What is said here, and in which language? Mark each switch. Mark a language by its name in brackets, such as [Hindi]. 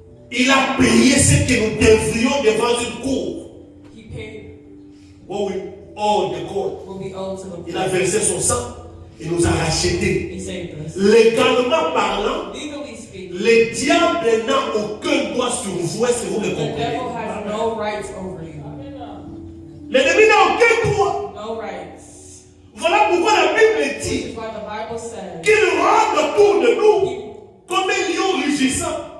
[French] Il a payé ce que nous devrions devant une cour. [English] He paid [French] Oh oui, oh de cour. [English] what we owe to the [French] Il a versé son sang. Il nous a rachetés. [English] He saved us. [French] Légalement parlant, [English] Legally speaking, [French] le diable n'a aucun droit sur vous. Est-ce que vous me [English] the [French] comprenez? [English] devil has no rights over you. [French] L'ennemi n'a aucun droit. [English] No rights. [French] Voilà pourquoi la Bible [English] Which [French] dit [English] is why the Bible says [French] qu'il rôde autour de nous [English] he [French] comme un lion rugissant.